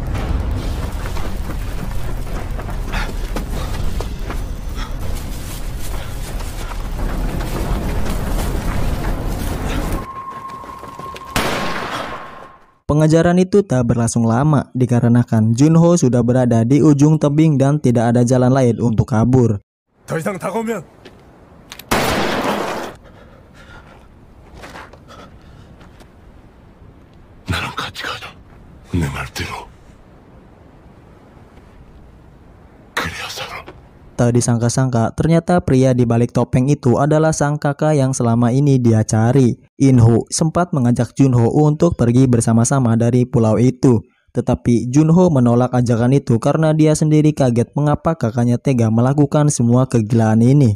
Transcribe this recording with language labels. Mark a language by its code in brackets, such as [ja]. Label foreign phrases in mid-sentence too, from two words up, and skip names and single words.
[id] Pengejaran itu tak berlangsung lama dikarenakan Junho sudah berada di ujung tebing dan tidak ada jalan lain untuk kabur. [ko] 더 이상 다가오면 나랑 같이 가자. 내 말대로. 그래야 살아. [id] Tak disangka-sangka, ternyata pria di balik topeng itu adalah sang kakak yang selama ini dia cari. Inho sempat mengajak Junho untuk pergi bersama-sama dari pulau itu. Tetapi Junho menolak ajakan itu karena dia sendiri kaget mengapa kakaknya tega melakukan semua kegilaan ini.